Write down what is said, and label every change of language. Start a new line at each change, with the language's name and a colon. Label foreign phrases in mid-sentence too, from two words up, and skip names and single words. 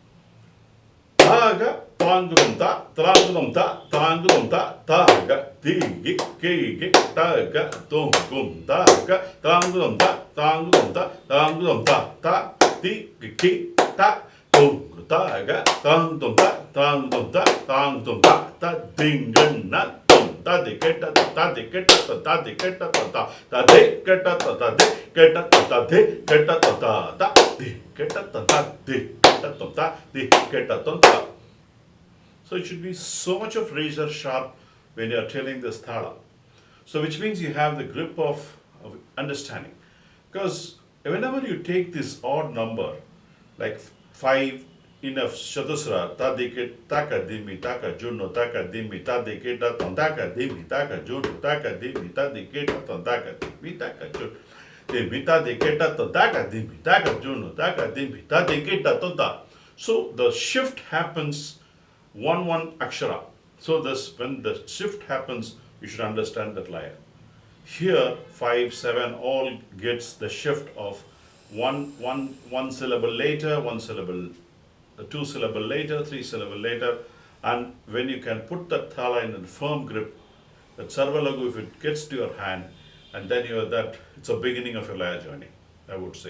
English: Taga, tangudum ta, trangudum ta, tangudum ta, taga, digi, kigi, taga, tungum, taga, tangudum ta, tangudum ta, tangudum ta, ta, digi, ta, tung, taga, tangudum ta, tangudum ta, tangudum ta, ta, dingan, na, ta de keta ta de keta ta de keta ta ta de keta ta de keta ta de keta ta ta de keta ta de keta ta de keta ta. So it should be so much of razor sharp when you are telling this thala. So which means you have the grip of understanding, because whenever you take this odd number like 5 in a Chatusra, ta dikit taka dimi taka juno taka dimi ta dikita tantaka dimi taka juno taka dimi ta dikita tantaka dimi taka juno dimi ta dikita tantaka dimi taka juno taka dimi ta dikita tanta. So the shift happens one akshara. So this when the shift happens, you should understand that laya. Here 5, 7 all gets the shift of one syllable later, one syllable. 2 syllable later, 3 syllable later, and when you can put that thala in a firm grip, that sarvalagu, if it gets to your hand, and then you are that, it's a beginning of your laya journey, I would say.